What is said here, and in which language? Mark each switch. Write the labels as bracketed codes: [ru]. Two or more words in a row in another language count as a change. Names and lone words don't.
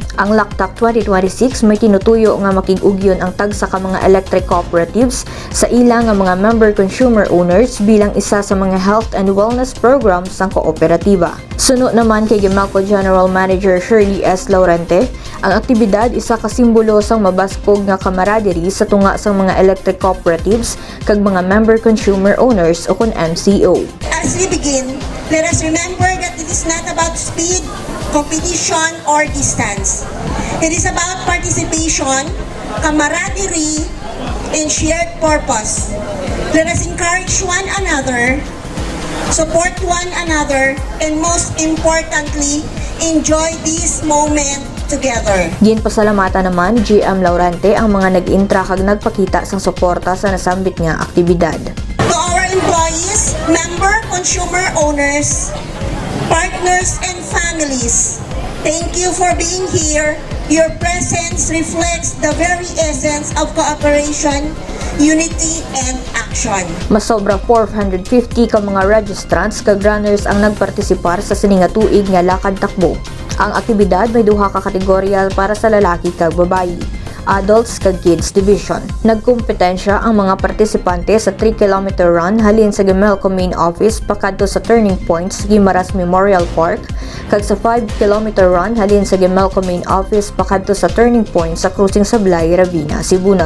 [hil] Ang Laktak 2026 may tinutuyo nga makig-ugyon ang tagsa ka mga [en] electric cooperatives [hil] sa ilang nga mga [en] member consumer owners [hil] bilang isa sa mga [en] health and wellness programs [hil] sang kooperatiba. Suno naman kay Gemelco [en] General Manager [hil] Shirley S. Laurente, ang aktibidad isa ka simbolo sang mabaskog nga camaraderie sa tunga sang mga [en] electric cooperatives [hil] kag mga [en] member consumer owners [hil] o kun MCO. [en] As we begin, let us remember that it is not about speed, competition, or distance. It is about participation, camaraderie, and shared purpose. Let us encourage one another, support one another, and most importantly, enjoy this moment together. [hil] Ginpasalamatan naman GM Laurente ang mga nag-intra kag nagpakita sang suporta sa nasambit nga aktibidad. [en] To our employees, member consumer owners, partners, and families, thank you for being here. Your presence reflects the very essence of cooperation, unity, and action. [hil] Masobra 450 ka mga registrants kag runners ang nagpartisipar sa sininga tuig nga lakad takbo. Ang aktibidad may duha ka kategorya para sa lalaki kag babayi, adults kag [en] kids division. [hil] Nagkumpetensya ang mga partisipante sa 3-km run halin sa Gemelco Main Office pakadto sa [en] turning point [hil] sa Guimaras Memorial Park kag sa 5-km run halin sa Gemelco Main Office pakadto sa [en] turning point [hil] sa Cruising Sablay, Ravina, Sibunag.